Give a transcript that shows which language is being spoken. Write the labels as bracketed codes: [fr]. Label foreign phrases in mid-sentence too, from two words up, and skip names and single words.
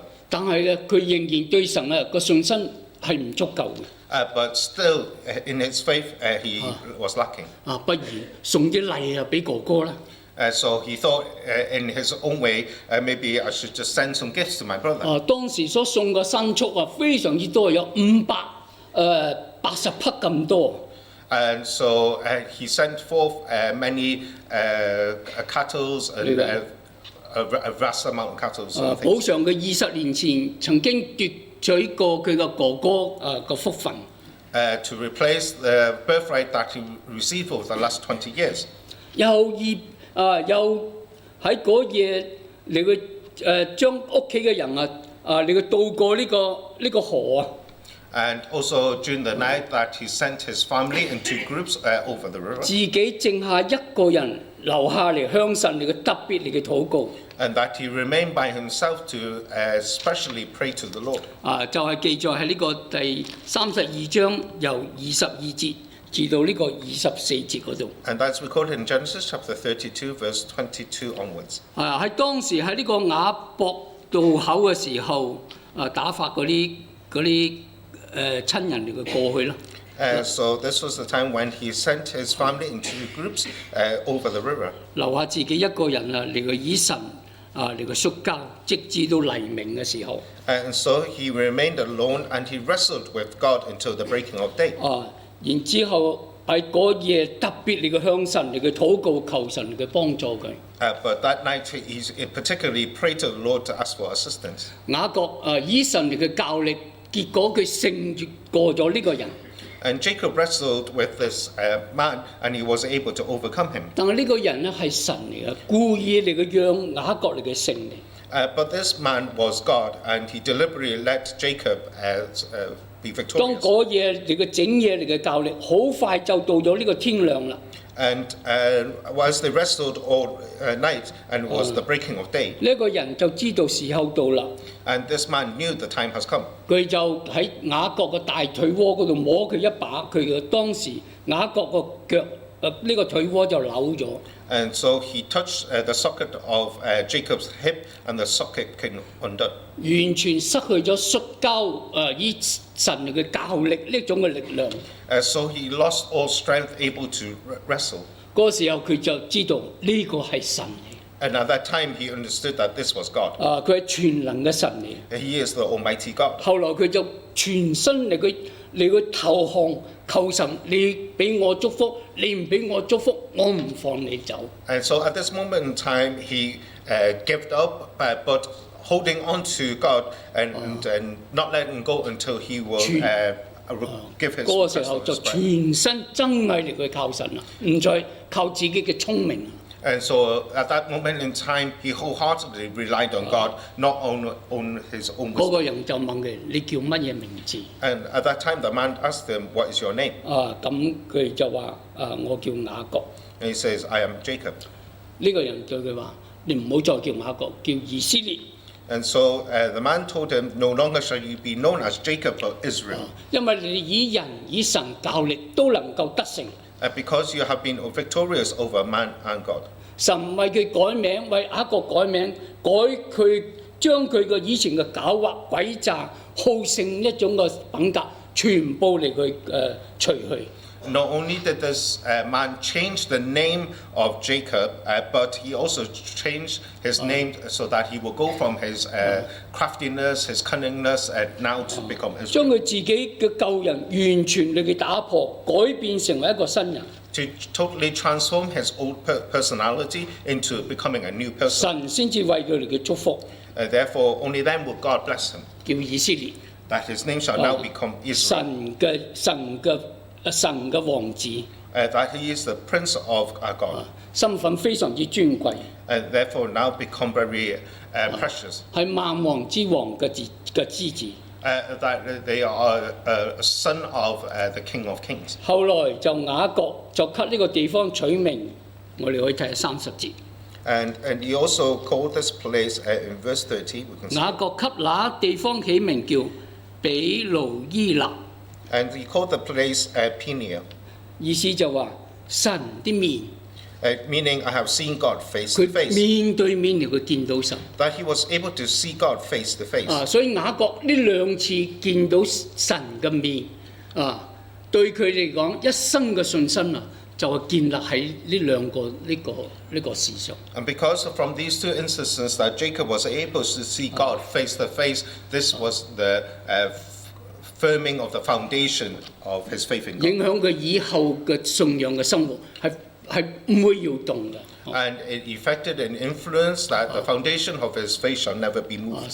[yue] 但係咧，佢仍然對神個信心係唔足夠嘅。 [en] But still, in his faith, he was lacking. [yue] 不如送啲禮俾哥哥啦。 [en] So he thought, in his own way, maybe I should just send some gifts to my brother. [yue] 當時所送嘅牲畜非常之多，有580匹咁多。 [en] And so he sent forth many cattle and a vast amount of cattle. [yue] 補償佢20年前曾經奪取過佢嘅哥哥個福分。 [en] To replace the birthright that he received over the last 20 years. [yue] 又喺嗰夜嚟去將屋企嘅人嚟去渡過呢個河。 [en] And also during the night that he sent his family in 2 groups over the river. [yue] 自己剩下一個人留下嚟向神嚟嘅特別嚟嘅禱告。 [en] And that he remained by himself to especially pray to the Lord. [yue] 就係記載喺呢個第32章由22節至到呢個24節嗰度。 [en] And that's recorded in Genesis chapter 32, verse 22 onwards. [yue] 喺當時喺呢個雅博渡口嘅時候，打發嗰啲親人嚟過去啦。 [en] So this was the time when he sent his family into groups over the river. [yue] 留下自己一個人嚟個以神嚟個摔跤，直至到黎明嘅時候。 [en] And so he remained alone and he wrestled with God until the breaking of day. [yue] 然之後喺嗰夜特別嚟個向神嚟個禱告，求神嚟幫助佢。 [en] But that night he particularly prayed to the Lord to ask for assistance. [yue] 雅各以神嚟嘅教力，結果佢勝過咗呢個人。 [en] And Jacob wrestled with this man, and he was able to overcome him. [yue] 但係呢個人咧係神嚟嘅，故意嚟嘅讓雅各嚟嘅勝利。 [en] But this man was God, and he deliberately let Jacob be victorious. [yue] 當嗰夜嚟嘅整夜嚟嘅教力，好快就到咗呢個天亮啦。 [en] And whilst they wrestled all night, and it was the breaking of day. [yue] 呢個人就知道時候到啦。 [en] And this man knew the time has come. [yue] 佢就喺雅各嘅大腿窩嗰度摸佢一把，佢嘅當時雅各個腳呢個腿窩就扭咗。 [en] And so he touched the socket of Jacob's hip, and the socket came undone. [yue] 完全失去咗摔跤以神嘅教力呢種嘅力量。 [en] So he lost all strength, able to wrestle. [yue] 嗰個時候佢就知道呢個係神嚟。 [en] And at that time he understood that this was God. [yue] 佢係全能嘅神嚟。 [en] He is the Almighty God. [yue] 後來佢就全身嚟去投降，求神你俾我祝福，你唔俾我祝福，我唔放你走。 [en] And so at this moment in time he gave up, but holding on to God and not letting go until he will give his [yue] 嗰個時候就全身真係嚟去靠神啦，唔再靠自己嘅聰明。 [en] And so at that moment in time, he wholeheartedly relied on God, not on his own wisdom. [yue] 嗰個人就問佢：你叫乜嘢名字？ [en] And at that time, the man asked him, "What is your name?" [yue] 咁佢就話：我叫雅各。 [en] And he says, "I am Jacob." [yue] 呢個人對佢話：你唔好再叫雅各，叫以色列。 [en] And so the man told him, "No longer shall you be known as Jacob, but Israel." [yue] 因為你以人以神教力都能夠得勝。 [en] Because you have been victorious over man and God. [yue] 神為佢改名，為雅各改名，改佢將佢個以前嘅狡猾、詭詐、好勝一種嘅品格，全部嚟佢除去。 [en] Not only did this man change the name of Jacob, but he also changed his name so that he will go from his craftiness, his cunningness, and now to become Israel. [yue] 將佢自己嘅舊人完全嚟佢打破，改變成為一個新人。 [en] To totally transform his old personality into becoming a new person. [yue] 神先至為佢哋嘅祝福。 [en] Therefore, only then will God bless him. [yue] 叫以色列。 [en] That his name shall now become Israel. [yue] 神嘅王子。 [en] That he is the Prince of God. [yue] 身份非常之尊貴。 [en] And therefore now become very precious. [yue] 係萬王之王嘅之子。 [en] That they are a son of the King of Kings. [yue] 後來就雅各就給呢個地方取名，我哋可以睇下30節。 [en] And he also called this place in verse 30. [yue] 雅各給那地方起名叫比路伊納。 [en] And he called the place Peniel. [yue] 意思就話神的面。 [en] Meaning I have seen God face to face. [yue] 面對面嚟佢見到神。 [en] That he was able to see God face to face. [yue] 所以雅各呢2次見到神嘅面，對佢嚟講一生嘅信心就係建立喺呢兩個呢個事上。 [en] And because from these two instances that Jacob was able to see God face to face, this was the firming of the foundation of his faith in God. [yue] 影響佢以後嘅信仰嘅生活係唔會搖動嘅。 [en] And it affected and influenced that the foundation of his faith shall never be moved.